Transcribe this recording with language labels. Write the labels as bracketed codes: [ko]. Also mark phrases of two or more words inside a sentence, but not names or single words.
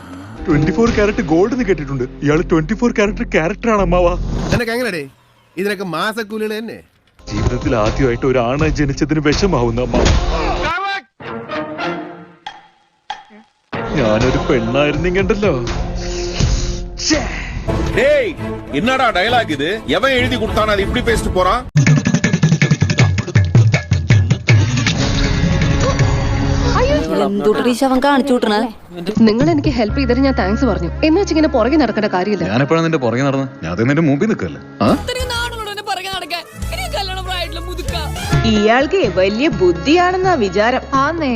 [ml] 24 [en] carat gold [ml] കേട്ടിട്ടുണ്ട്. ഇയാള് 24 കാരറ്റ് ക്യാരക്ടറാണ് അമ്മാവാ. നിനക്ക് എങ്ങനെടേ ഇതിനൊക്കെ മാസക്കൂലികൾ തന്നെ? ജീവിതത്തിൽ ആദ്യമായിട്ട് ഒരു ആണ് ജനിച്ചതിന് വിഷമാവുന്ന അമ്മ. ഞാനൊരു പെണ്ണായിരുന്നെങ്കിണ്ടല്ലോ. [ta] என்னடா டயலாக் இது? எவன் எழுதி கொடுத்தானே அது இப்படி பேசிட்டு போறான்? [ml] അവൻ കാണിച്ചു വിട്ടണേ. നിങ്ങൾ എനിക്ക് ഹെൽപ്പ് ചെയ്തിട്ട് ഞാൻ താങ്ക്സ് പറഞ്ഞു. എന്ന് വെച്ച് ഇങ്ങനെ പുറകെ നടക്കേണ്ട കാര്യമില്ല. ഞാനെപ്പോഴാണ് നിന്റെ പുറകെ നടന്ന്? ഞാൻ നിന്റെ മുമ്പിൽ നിൽക്കല്ലേ. ഇയാൾക്ക് വലിയ ബുദ്ധിയാണെന്നാ വിചാരം. ആന്നേ,